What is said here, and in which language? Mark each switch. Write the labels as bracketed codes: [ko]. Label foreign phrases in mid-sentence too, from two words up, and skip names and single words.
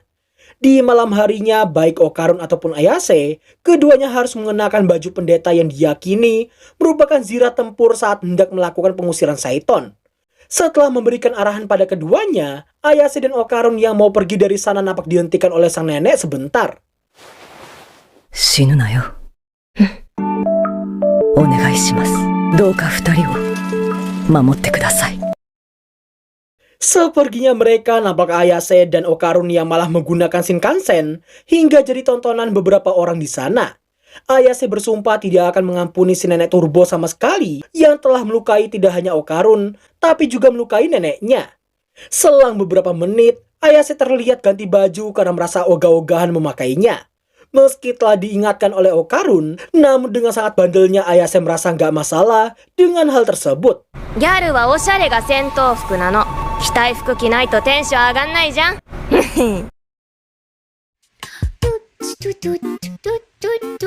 [id] Di malam harinya, baik Okarun ataupun Ayase, keduanya harus mengenakan baju pendeta yang diyakini merupakan zirat tempur saat hendak melakukan pengusiran Saiton. Setelah memberikan arahan pada keduanya, Ayase dan Okarun yang mau pergi dari sana nampak dihentikan oleh sang nenek sebentar. [ja] 死ぬなよ。お願いします。どうか二人を守ってください。 [id] Seperginya mereka, nampak Ayase dan Okarun yang malah menggunakan Shinkansen hingga jadi tontonan beberapa orang di sana. Ayase bersumpah tidak akan mengampuni si nenek Turbo sama sekali yang telah melukai tidak hanya Okarun, tapi juga melukai neneknya. Selang beberapa menit, Ayase terlihat ganti baju karena merasa ogah-ogahan memakainya. Meski telah diingatkan oleh Okarun, namun dengan sangat bandelnya Ayase merasa nggak masalah dengan hal tersebut. [ja] ギャルはおしゃれが戦闘服なの。着たい服着ないとテンション上がんないじゃん。